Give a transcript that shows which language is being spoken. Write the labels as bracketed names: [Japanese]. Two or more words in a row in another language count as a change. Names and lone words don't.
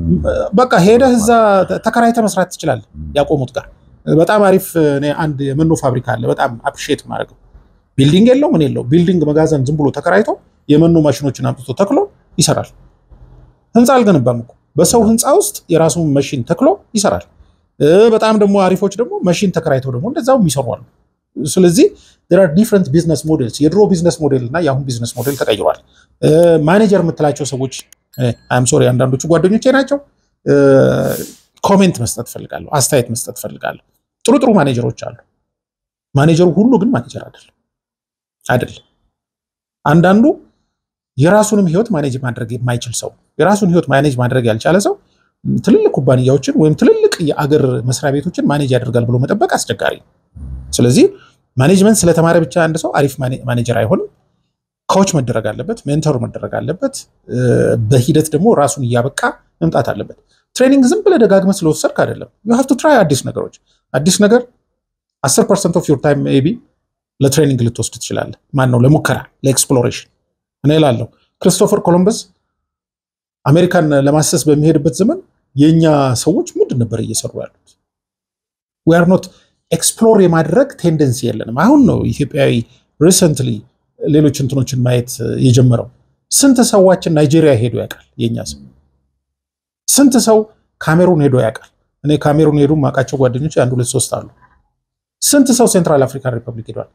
[Amharic] በቃ ሄደህ እዛ ተከራይተህ መስራት ትችላለህ። ያቆሙት ጋር በጣም አሪፍ እኔ አንድ የመኖ ፋብሪካ አለ። በጣም አፕሪሺየት ማድረግ ቢልዲንግ የለው ምን የለው ቢልዲንግ መጋዘን ዝም ብሎ ተከራይቶ የመኖ ማሽኖችን አምጥቶ ተክሎ ይሰራል። ህንፃ አልገነባም እኮ በሰው ህንፃ ውስጥ የራሱን ማሽን ተክሎ ይሰራል። በጣም ደግሞ አሪፎች ደግሞ ማሽን ተከራይተው ደግሞ እንደዛው ይሰራሉ። ስለዚህ [English] there are different business models [Amharic] የድሮ [English] business model [Amharic] እና የአሁን [English] business model [Amharic] ተቀይሯል። ማኔጀር የምትላቸው ሰዎች [English] I'm sorry [Amharic] አንዳንዶቹ ጓደኞቼ ናቸው። ኮሜንት መስጠት ፈልጋለሁ፣ አስተያየት መስጠት ፈልጋለሁ። ጥሩ ማኔጀሮች አሉ። ማኔጀሩ ሁሉ ግን ማኔጀር አይደለም። አንዳንዱ የራሱንም ህይወት ማኔጅ ማድረግ የማይችል ሰው የራሱን ህይወት ማኔጅ ማድረግ ያልቻለ ሰው ትልልቅ ኩባንያዎችን ወይም ትልልቅ የአገር መስሪያ ቤቶችን ማኔጅ ያደርጋል ብሎ መጠበቅ አስቸጋሪ ነው። ስለዚህ ማኔጅመንት ስለተማረ ብቻ አንድ ሰው አሪፍ ማኔጀር አይሆንም። ኮች መደረግ አለበት፣ ሜንተር መደረግ አለበት። በሂደት ደግሞ ራሱን እያበቃ መምጣት አለበት። ትሬኒንግ ዝም ብለህ ደጋግመህ ስለወሰድክ አይደለም። [English] you have to try [Amharic] አዲስ ነገሮች። አዲስ ነገር [English] 10% of your time maybe [Amharic] ለትሬኒንግ ልትወስድ ትችላለህ። ማን ነው ለሙከራ ለኤክስፕሎሬሽን። እኔ እላለሁ ክሪስቶፈር ኮሎምበስ አሜሪካን ለማሰስ በሚሄድበት ዘመን የኛ ሰዎች ምንድን ነበር እየሰሩ ያሉት? [English] we are not [Amharic] ኤክስፕሎር የማድረግ ቴንደንሲ የለንም። አሁን ነው ኢትዮጵያዊ ሪሰንትሊ ሌሎች እንትኖችን ማየት የጀመረው። ስንት ሰዎችን ናይጄሪያ ሄዶ ያውቃል? የኛ ሰው ስንት ሰው ካሜሩን ሄዶ ያውቃል? እኔ ካሜሩን ሄዱ ማቃቸው ጓደኞች 1 2 3 አሉ። ስንት ሰው ሴንትራል አፍሪካን ሪፐብሊክ ሄዷል?